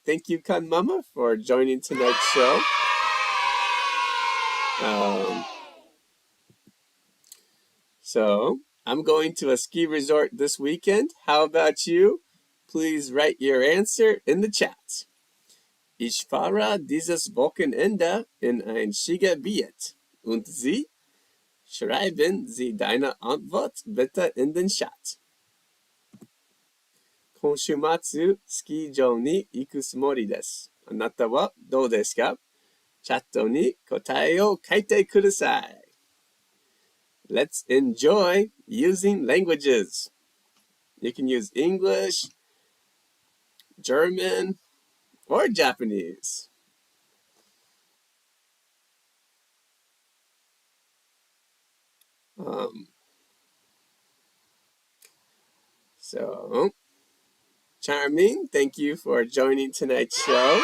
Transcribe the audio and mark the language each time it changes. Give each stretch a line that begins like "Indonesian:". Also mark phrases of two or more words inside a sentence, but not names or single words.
English: Thank you, Kanmama, for joining tonight's show. So, I'm going to a ski resort this weekend. How about you? Please write your answer in the chat.
German: Ich fahre dieses Wochenende in ein Skigebiet. Und Sie? Schreiben Sie deine Antwort bitte in den Chat.
Japanese: 今週末、スキー場に行くつもりです。あなたはどうですか? チャットに答えを書いてください.
English: Let's enjoy using languages. You can use English, German, or Japanese. So, Charming, thank you for joining tonight's show.